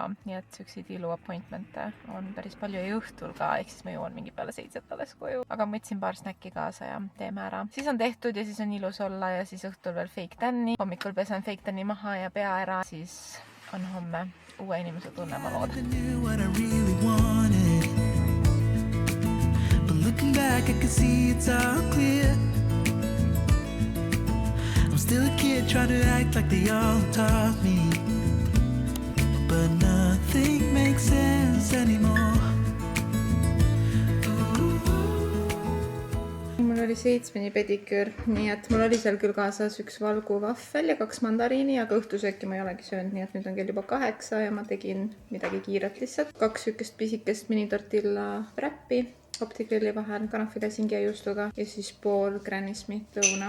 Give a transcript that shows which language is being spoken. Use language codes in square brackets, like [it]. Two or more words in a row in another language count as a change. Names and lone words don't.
[et] Nii et sükseid ilu appointmente on päris palju ja õhtul ka, ehk siis ma jõuan mingi peale 7 alles koju. Aga ma võtsin paar snäkki kaasa ja teeme ära. Siis on tehtud ja siis on ilus olla ja siis õhtul veel [en] fake tanni. [et] Hommikul pesen [en] fake tanni [et] maha ja pea ära, siis on homme uue inimese tunne, ma loodan. [en] Looking back, I can see it's all clear. I'm still a kid trying to act like they all taught me, but nothing makes sense anymore. [et] Mul oli 7 pediküür, nii et mul oli seal küll kaasas üks valgu vahvel ja 2 mandariini, aga õhtusööki ma ei olegi söönud, nii et nüüd on kell juba 8 ja ma tegin midagi kiiret lihtsalt. 2 sükest pisikest mini tortilla wrappi optigrilli vahel kanafilesingi ja juustuga ja siis pool Granny Smith lõuna.